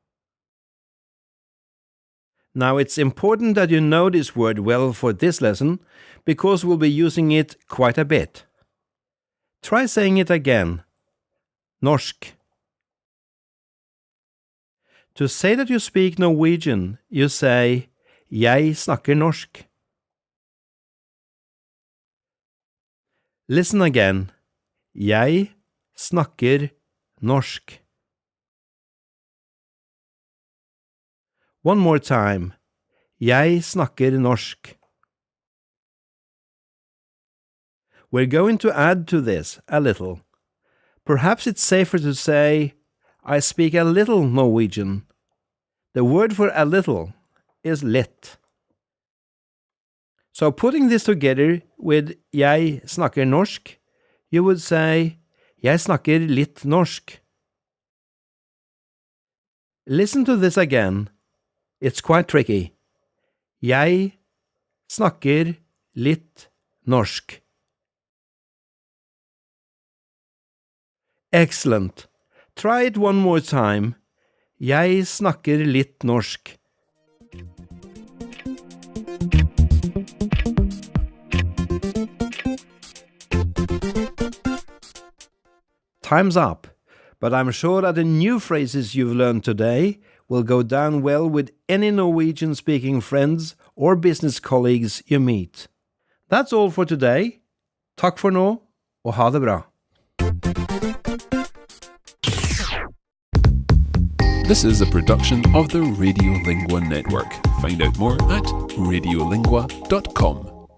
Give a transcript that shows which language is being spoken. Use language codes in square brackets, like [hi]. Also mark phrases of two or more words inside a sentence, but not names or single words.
[en] Now it's important that you know this word well for this lesson, because we'll be using it quite a bit. Try saying it again. Norsk. To say that you speak Norwegian, you say [no] Jeg snakker norsk. [en] Listen again. [no] Jeg snakker norsk. [en] One more time. [no] Jeg snakker norsk. [en] We're going to add to this a little. Perhaps it's safer to say, I speak a little Norwegian. The word for a little is litt. So putting this together with [no] Jeg snakker norsk, [en] you would say, [no] Jeg snakker litt norsk. [en] Listen to this again. It's quite tricky. [no] Jeg snakker litt norsk. [en] Excellent. Try it one more time. [no] Jeg snakker litt norsk. [en] Time's up, but I'm sure that the new phrases you've learned today will go down well with any Norwegian-speaking friends or business colleagues you meet. That's all for today. [no] Takk for nå, og ha det bra. [en] This is a production of the Radiolingua Network. Find out more at radiolingua.com.